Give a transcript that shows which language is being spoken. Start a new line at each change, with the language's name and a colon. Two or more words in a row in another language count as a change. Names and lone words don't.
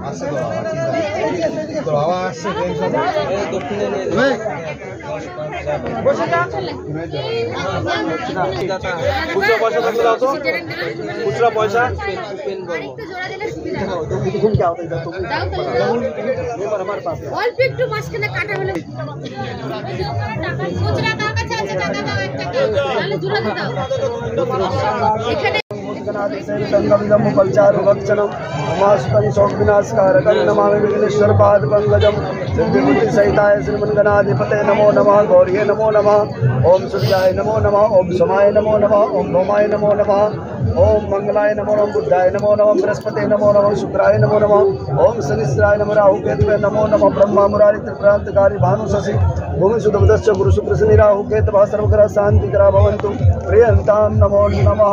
Bangla: খুচরা পয়সা থাকলে দাও তো, খুচরা পয়সা অল্প একটু মাঝখানে কাটা হলে খুচরা কার কাছে আছে টাকা দাও 1 টাকা তাহলে জোড়াতে দাও এখানে
Sanskrit: कलचारुभक्षणम उमास्तं शोक विनाशकारकं नमामि विघ्नेश्वर पाद पंकजम सिद्धिबुद्धि सहिताय श्रीमन्गणाधिपते नमो नमः गौर्ये नमो नमः ओम सूर्याय नमो नमः ओम सोमाय नमो नमः ओम भौमाय नमो नमः ओम मंगलाय नमो नमः बुद्धाय नमो नमः बृहस्पते नमो नमः शुक्राय नमो नमः ओम शनिश्चराय नमः राहु केतवे नमो नमः ब्रह्मा मुरारी त्रिप्रांतकारी भानु शशि भूमि सुदुर्दश्च गुरु शुक्र शनि राहु केतवः सर्वग्रह शांतिकरा भवन्तु प्रियन्तां नमो नमः।